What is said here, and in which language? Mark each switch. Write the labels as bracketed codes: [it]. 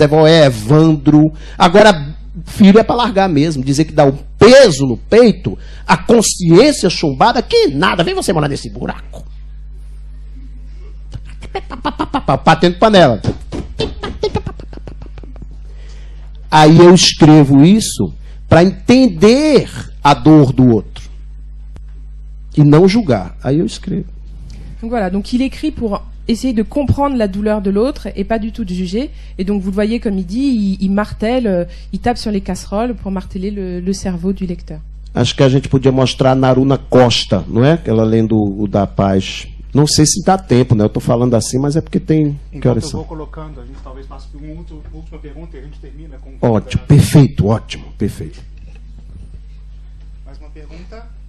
[pt] É Evandro. Agora, filho é para largar mesmo, dizer que dá um peso no peito, a consciência chumbada, que nada, vem você morar nesse buraco. Batendo panela. Aí eu escrevo isso para entender a dor do outro e não julgar. Aí eu escrevo. [fr] Donc voilà, donc il écrit pour essayer de comprendre la douleur de l'autre et pas du tout de juger. Et donc vous le voyez comme il dit, il martèle, il tape sur les casseroles pour marteler le cerveau du lecteur. [pt] Acho que a gente podia mostrar a Naruna Costa, não é? Ela lendo o da Paz. Não sei se dá tempo, né? Eu estou falando assim, mas é porque tem... Enquanto que horas eu são? vou colocando, a gente talvez passe por uma última pergunta e a gente termina com... Ótimo, perfeito, ótimo, perfeito. Mais uma pergunta?